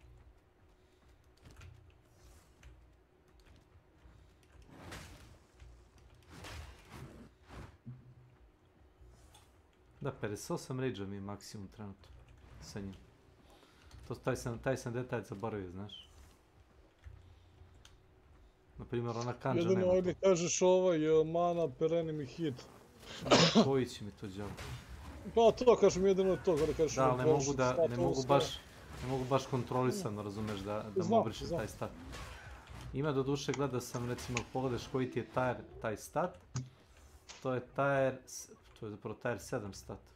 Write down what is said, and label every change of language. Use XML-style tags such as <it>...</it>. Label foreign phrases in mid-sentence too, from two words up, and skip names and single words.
<bs>Da, 58 rage-a mi je maksimum trenutno sa njim. Taj sam detalj zaboravio, znaš. Naprimjer, ona kanđa nema to. Jedino ovdje kažeš</bs> <en>mana per enemy hit.</en> <bs>Koji će mi to djavo? Pa to kažem, jedino to, kada kažeš... Da, ali ne mogu baš kontrolisano, razumeš, da mu obrišem taj stat. Ima do duše, gleda sam, recimo, pogledaš koji ti je taj stat. To je zapravo tier 7 stat.</bs>